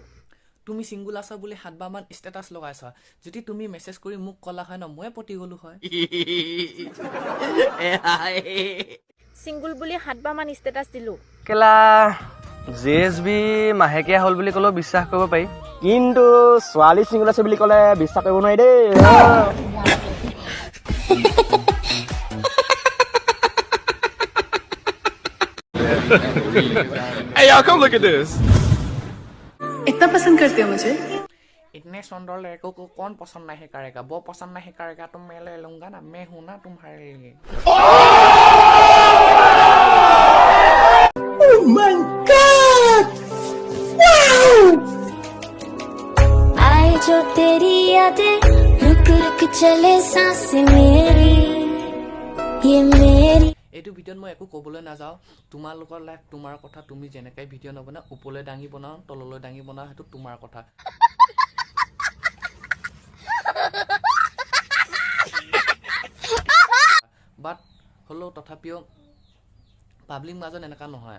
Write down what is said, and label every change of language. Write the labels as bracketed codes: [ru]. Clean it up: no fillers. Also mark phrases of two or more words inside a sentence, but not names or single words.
[as] তুমি ছিংগুল আছা বুলি 7 বাৰ মান ষ্টেটাছ লগাইছা। যদি তুমি মেছেজ কৰি মোক ক'লা হয় ন, ময়ে পতি গ'লো হয়। সিংগুল বুলি 7 বাৰ মান ষ্টেটাছ দিলোঁ। কেলা JSB মাহেকীয়া হ'ল বুলি ক'লেও বিশ্বাস কৰিব পাৰি, কিন্তু ছোৱালী চিংগুল আছে বুলি ক'লে বিশ্বাস কৰিব নোৱাৰি দেই। [en] Hey y'all, come look at this. [hi] इतना पसंद करते हो मुझे? इतने सुंदर लड़कों को कौन पसंद नहीं करेगा? वो पसंद नहीं करेगा तो मैं ले लूंगा ना, मैं हूं ना तुम्हारे लिए। [en] Oh my God! Wow! [hi] आए जो तेरी यादें रुक रुक चले सांसें मेरी ये मेरी। [as] এইটো ভিডিঅ'ত মই একো ক'বলৈ নাযাওঁ। তোমালোকৰ লাইফ, তোমাৰ কথা। তুমি যেনেকৈ ভিডিঅ' নবনাও, ওপৰলৈ দাঙি বনাওঁ, তললৈ দাঙি বনাওঁ, সেইটো তোমাৰ কথা। বাট হ'লেও তথাপিও পাব্লিক মাজত এনেকুৱা নহয়।